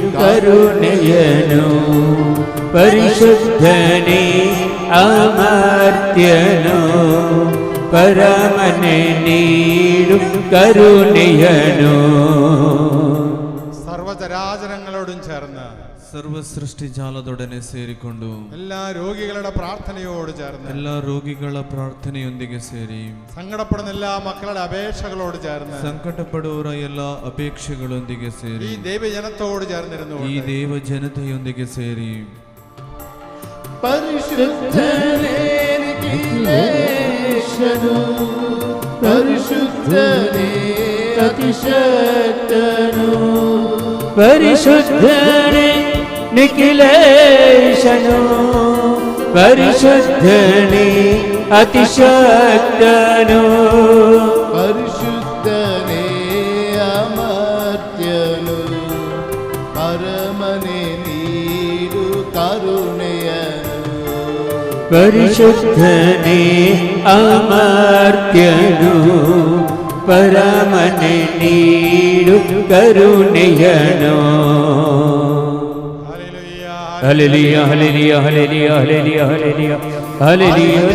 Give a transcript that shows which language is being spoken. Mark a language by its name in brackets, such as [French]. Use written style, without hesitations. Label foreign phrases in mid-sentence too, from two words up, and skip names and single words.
[Kannada] ಕರುಣೆಯನು ಪರಿಶುದ್ಧನೇ ಅಮರ್ತ್ಯನು ಪರಮನೆ ನೀಡು ಕರುಣೆಯನು [Malayalam] സർവചരാചരങ്ങളോടും ചേർന്ന് [Kannada] സർവസൃഷ്ടി ജാലದೊಡನೆ ಸೇರಿಕೊಂಡು [Malayalam] എല്ലാ രോഗികളുടെ പ്രാർത്ഥനയോട് ചേർന്ന് [Kannada] എല്ലാ രോಗಿಗಳ ಪ್ರಾರ್ಥನೆಯೊಂದಿಗೆ ಸೇರಿ [Malayalam] സങ്കടപ്പെടുന്ന എല്ലാ മക്കളുടെ അപേക്ഷകളോട് ചേർന്ന് [Kannada] ಸಂಕಟಪಡುವವರ ಎಲ್ಲ ಅಪೇಕ್ಷೆಗಳೊಂದಿಗೆ ಸೇರಿ [Malayalam] ഈ ദൈവജനത്തോട് ചേർന്നിരുന്നു [Kannada] ಈ ದೇವ ಜನತೆಯೊಂದಿಗೆ ಸೇರಿ ಪರಿಶುದ್ಧನೇ ನಿಖಿಲೇಶನು ಪರಿಶುದ್ಧನೇ ಅತಿಶಕ್ತನು ಪರಿಶುದ್ಧನೇ ನಿಖಿಲೇಶನು ಪರಿಶುದ್ಧನೇ ಅತಿಶಕ್ತನು ಪರಿಶುದ್ಧನೇ ಅಮರ್ತ್ಯನು ಪರಮನೆ ನೀಡು ಕರುಣೆಯನು ಪರಿಶುದ್ಧನೇ ಅಮರ್ತ್ಯನು ಪರಮನೆ ನೀಡು ಕರುಣೆಯನು ಹಲ್ಲೆಲೂಯ ಹಲ್ಲೆಲೂಯ ಹಲ್ಲೆಲೂಯ ಹಲ್ಲೆಲೂಯ ಹಲ್ಲೆಲೂಯ ಹಲ್ಲೆಲೂಯ